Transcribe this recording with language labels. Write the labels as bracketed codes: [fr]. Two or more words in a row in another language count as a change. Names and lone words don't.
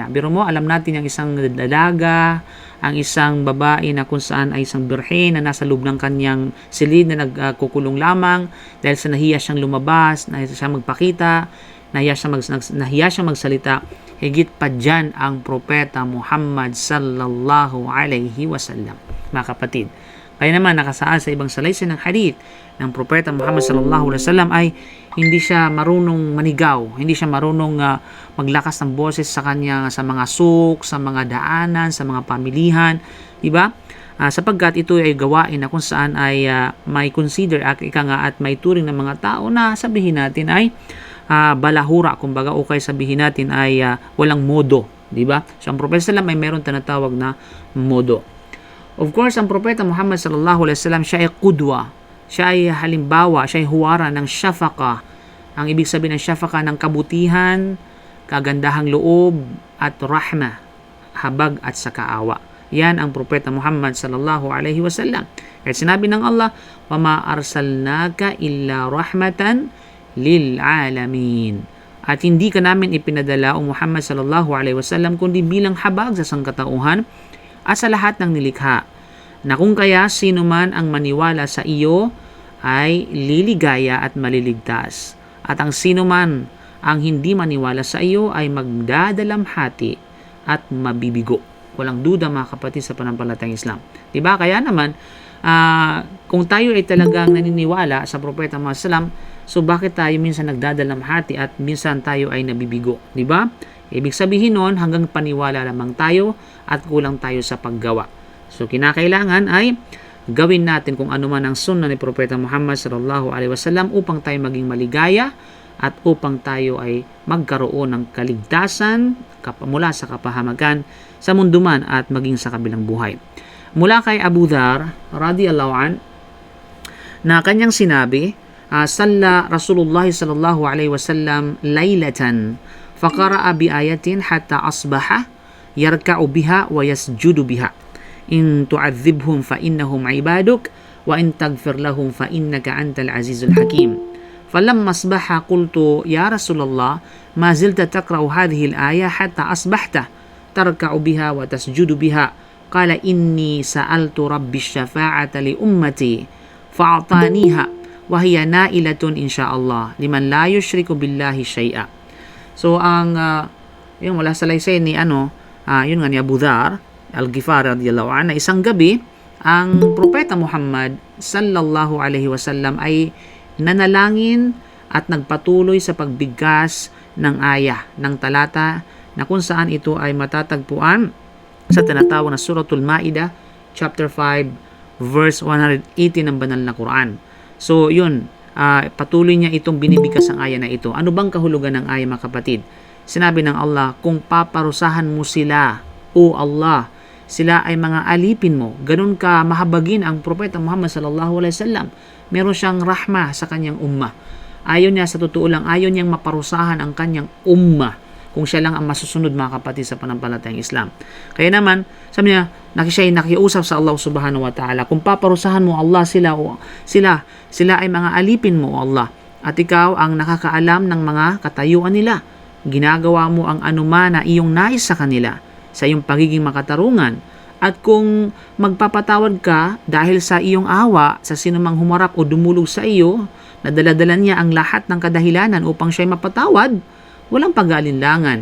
[tl] Pero mo, alam natin yung isang dalaga, ang isang babae na kung saan ay isang birhen na nasa loob ng kanyang silid na nagkukulong lamang dahil sa nahiya siyang lumabas, nahiya siyang magpakita, nahiya siyang magsalita. Higit pa dyan ang propeta Muhammad [ar] صلى الله عليه وسلم, [tl] mga kapatid. Kaya naman nakasaad sa ibang salaysay ng hadith ng propeta Muhammad [ar] صلى الله عليه وسلم [tl] ay hindi siya marunong manigaw, hindi siya marunong maglakas ng boses sa mga souk, sa mga daanan, sa mga pamilihan, di ba? Sapagkat ito ay gawain na kung saan ay may consider at may turing ng mga tao na sabihin natin ay balahura, kumbaga, o kaya sabihin natin ay walang modo, di ba? So ang propeta sallallahu ay meron tinatawag na modo. [en] Of course, [tl] ang propeta Muhammad [ar] صلى الله عليه وسلم, [tl] siya ay qudwa, siya ay halimbawa, siya ay huwara ng syafaqah. Ang ibig sabihin ng syafaqah, ng kabutihan, kagandahang loob, at rahma, habag at sakaawa. Yan ang propeta Muhammad [ar] صلى الله عليه وسلم. [tl] Kaya sinabi ng Allah, [ar] "وما أرسلناك إلا رحمة للعالمين." [tl] At hindi ka namin ipinadala, o Muhammad [ar] صلى الله عليه وسلم, [tl] kundi bilang habag sa sangkatauhan at sa lahat ng nilikha, na kung kaya sino man ang maniwala sa iyo ay liligaya at maliligtas, at ang sino man ang hindi maniwala sa iyo ay magdadalamhati at mabibigo. Walang duda mga kapatid sa pananampalatayang Islam. Diba? Kaya naman, kung tayo ay talagang naniniwala sa propeta Muhammad sallam, so bakit tayo minsan nagdadalamhati at minsan tayo ay nabibigo? Diba? Ibig sabihin nun, hanggang paniwala lamang tayo at kulang tayo sa paggawa. So kinakailangan ay gawin natin kung ano man ang sunna ni propeta Muhammad [ar] صلى الله عليه وسلم [tl] upang tayo maging maligaya at upang tayo ay magkaroon ng kaligtasan mula sa kapahamagan sa mundo man at maging sa kabilang buhay. Mula kay Abu Dhar [ar] رضي الله عن, [tl] na kanyang sinabi, [ar] صلى رسول الله صلى الله عليه وسلم ليلة فقرأ بآية حتى أصبح يركع بها ويسجد بها. إن تعذبهم فإنهم عبادك وإن تغفر لهم فإنك أنت العزيز الحكيم. فلما أصبح قلت يا رسول الله ما زلت تقرأ هذه الآية حتى أصبحت تركع بها وتسجد بها. قال إني سألت ربي شفاعة لأمتي فأعطانيها وهي نائلة إن شاء الله لمن لا يشرك بالله شيئا. [tl] So ang yung wala sa laysay ni yun nga ni Abu Dhar al-Ghifari [ar] رضي الله عنه, [tl] isang gabi ang propeta Muhammad [ar] صلى الله عليه وسلم [tl] ay nanalangin at nagpatuloy sa pagbigkas ng aya ng talata na kung saan ito ay matatagpuan sa tinatawag na Suratul Ma'idah [en] chapter 5 verse 180 [tl] ng banal na Quran. So yun, patuloy niya itong binibigkas ang aya na ito. Ano bang kahulugan ng aya mga kapatid? Sinabi ng Allah, kung paparusahan mo sila, O Allah, sila ay mga alipin mo. Ganun ka mahabagin ang propeta Muhammad [ar] صلى الله عليه وسلم. [tl] Meron siyang rahma sa kanyang ummah. Ayaw niya, sa totoo lang, ayaw niyang maparusahan ang kanyang ummah kung siya lang ang masusunod mga kapatid sa pananampalatayang Islam. Kaya naman, sabi niya, siya ay nakiusap sa Allah [ar] سبحانه وتعالى, [tl] kung paparusahan mo Allah sila ay mga alipin mo, O Allah, at ikaw ang nakakaalam ng mga katayuan nila. Ginagawa mo ang anuman na iyong nais sa kanila sa iyong pagiging makatarungan, at kung magpapatawad ka dahil sa iyong awa sa sinumang humarap o dumulog sa iyo, na dala-dala niya ang lahat ng kadahilanan upang siya'y mapatawad, walang pag-aalinlangan.